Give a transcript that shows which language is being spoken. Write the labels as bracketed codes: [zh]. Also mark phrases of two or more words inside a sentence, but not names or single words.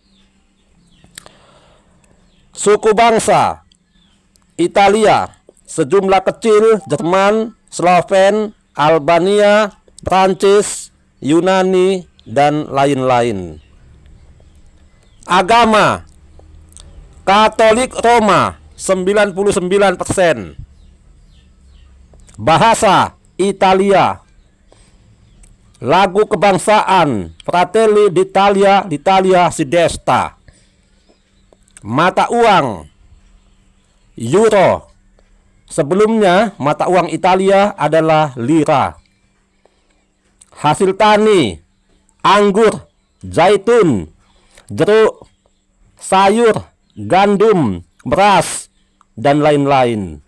[id] Suku bangsa Italia sejumlah kecil: Jerman, Sloven, Albania, Prancis, Yunani, dan lain-lain. Agama Katolik Roma 99%. Bahasa Italia. Lagu kebangsaan Fratelli d'Italia, l'Italia si desta. Mata uang euro. Sebelumnya mata uang Italia adalah lira. Hasil tani anggur, zaitun, jeruk, sayur, gandum, beras, dan lain-lain.